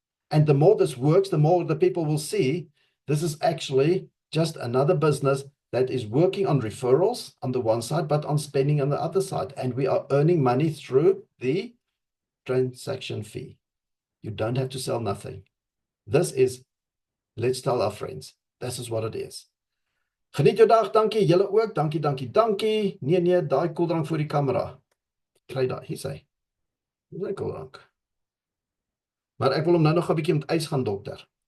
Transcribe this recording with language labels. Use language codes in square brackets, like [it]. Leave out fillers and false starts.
[en] And the more this works, the more the people will see this is actually just another business that is working on referrals on the one side, but on spending on the other side. And we are earning money through the transaction fee. You don't have to sell nothing. This is, let's tell our friends, this is what it is. [af] Geniet jou dag, dankie, julle ook, dankie, dankie, dankie. Nee, daai koeldrank voor die kamera. Kry daai, hier sê. Dis 'n koeldrank. Maar ek wil hom nou nog 'n bietjie met ys gaan dokter.